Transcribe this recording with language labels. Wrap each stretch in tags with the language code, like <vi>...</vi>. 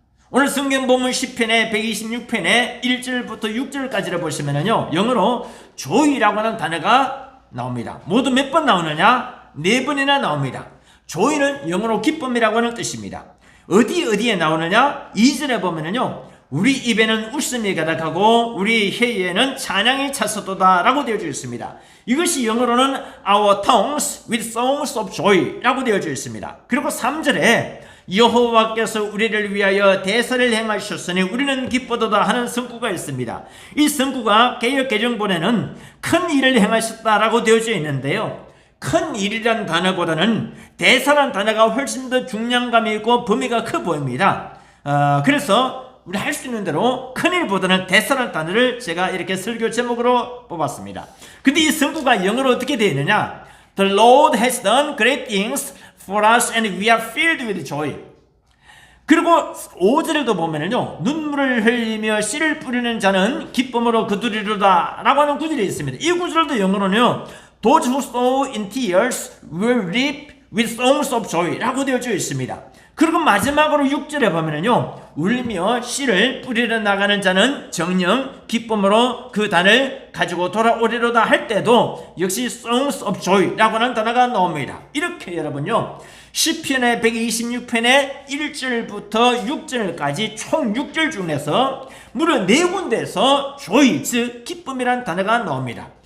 <ko>오늘 성경 본문 10편의 126편의 1절부터 6절까지를 보시면요, 영어로 joy라고 하는 단어가 나옵니다. 모두 몇 번 나오느냐? 4번이나 나옵니다. joy는 영어로 기쁨이라고 하는 뜻입니다. 어디에 나오느냐? 2절에 보면은요, 우리 입에는 웃음이 가득하고 우리 혀에는 찬양이 찼었도다 라고 되어져 있습니다. 이것이 영어로는</ko> <en>our tongues with songs of joy</en> <ko>라고 되어져 있습니다. 그리고 3절에 여호와께서 우리를 위하여 대사를 행하셨으니 우리는 기뻐도다 하는 성구가 있습니다. 이 성구가 개역 개정본에는 큰 일을 행하셨다라고 되어져 있는데요, 큰 일이란 단어보다는 대사란 단어가 훨씬 더 중량감이 있고 범위가 커 보입니다. 그래서 우리 할 수 있는 대로 큰 일보다는 대사란 단어를 제가 이렇게 설교 제목으로 뽑았습니다. 근데 이 성구가 영어로 어떻게 되어 있느냐?</ko> <en>The Lord has done great things for us and we are filled with joy.</en> <ko>그리고 5절에도 보면은요, 눈물을 흘리며 씨를 뿌리는 자는 기쁨으로 거두리로다 라고 하는 구절이 있습니다. 이 구절도 영어로는요,</ko> <en>Those who sow in tears will reap with songs of joy</en> <ko>라고 되어져 있습니다. 그리고 마지막으로 6절에 보면은요, 울며 씨를 뿌리러 나가는 자는 정녕 기쁨으로 그 단을 가지고 돌아오리로다 할 때도 역시</ko> <en>songs of joy</en> <ko>라고 하는 단어가 나옵니다. 이렇게 여러분요, 시편의 126편의 1절부터 6절까지 총 6절 중에서 무려 4군데에서 joy, 즉 기쁨이란 단어가 나옵니다.</ko>